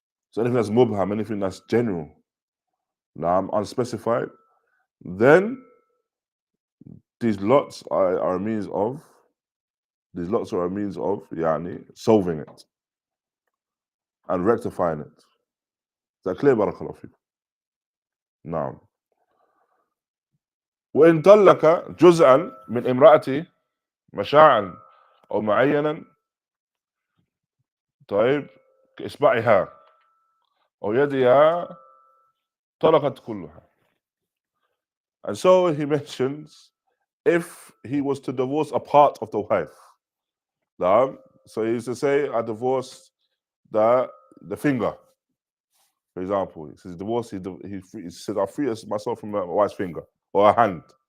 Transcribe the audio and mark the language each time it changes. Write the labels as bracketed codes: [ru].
[en] So anything that's mubham, anything that's general, unspecified, then these lots are a means of yani, solving it and rectifying it. Is that clear, barakallahu fikum? [ar] Now, وإن طلق جزءا من امرأته مشاعا أو معينا طيب كإصبعها أو يدها طلقت كلها. [en] And so he mentions if he was to divorce a part of the wife. So he used to say, I divorced the finger, for example. He says, divorce, he said, I free myself from my wife's finger or a hand.